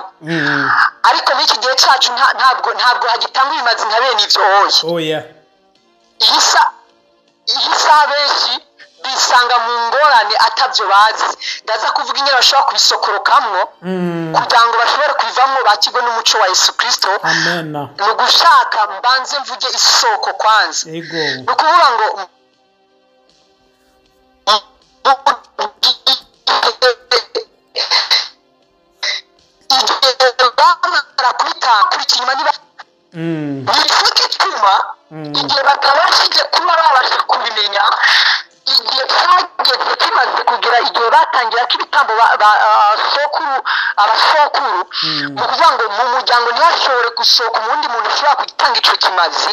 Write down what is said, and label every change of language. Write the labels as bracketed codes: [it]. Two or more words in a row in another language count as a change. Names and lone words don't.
[rn] Ariko n'iki gihe cyacu ntabwo hagitanga ibimazi nka bene ivyo oya. Iyi saha benshi bisanga mu ngorane atavyo bazi. Ndaza kuvuga ingene bashobora kubisokorokamwo kugira ngo bashobore kwivamwo bakigwe n'umuco wa Yesu Kristo. Amen. Ni ugushaka mbanze mvuge isoko kwanza. Ni ukuvuga ngo igihe batabashije kuba babasha kubimenya, igihe cyageze kimaze kugira igihe batangira k'ibitambo abasokuru mu kuvuga ngo mu muryango ntihashobore gusohoka umundi muntu ushobora kugitanga ico kimazi.